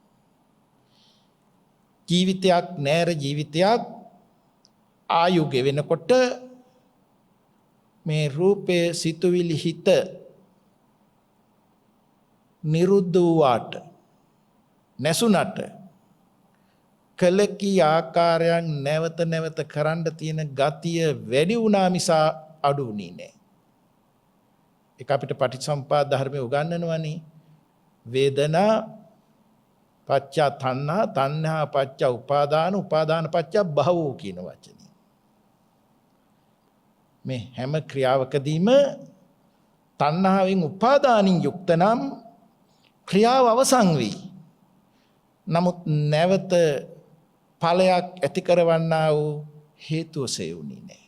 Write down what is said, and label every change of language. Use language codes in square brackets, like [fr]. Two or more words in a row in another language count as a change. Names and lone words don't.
[si] ජීවිතයක් නෑර ජීවිතයක් ආයු ගෙවෙනකොට මේ රූපේ සිතුවිලි හිත නිරුද්ධ වූාට නැසුනට කලකී ආකාරයන් නැවත නැවත කරන්න තියෙන ගතිය වැඩි වුණා මිසා අඩු වුණේ නෑ. ඒක අපිට පටිච්චසමුප්පාද ධර්මයේ උගන්වනවානේ. [pi] වේදනා පච්චා තණ්හා තණ්හා පච්චා උපාදාන උපාදාන පච්චා භවෝ [si] කියන වචනේ. මේ හැම ක්‍රියාවකදීම තණ්හාවෙන් උපාදානින් යුක්ත නම් ක්‍රියාව අවසන් වෙයි. නමුත් නැවත ඵලයක් ඇති කරවන්නා වූ හේතුව සෙවුනේ නැහැ.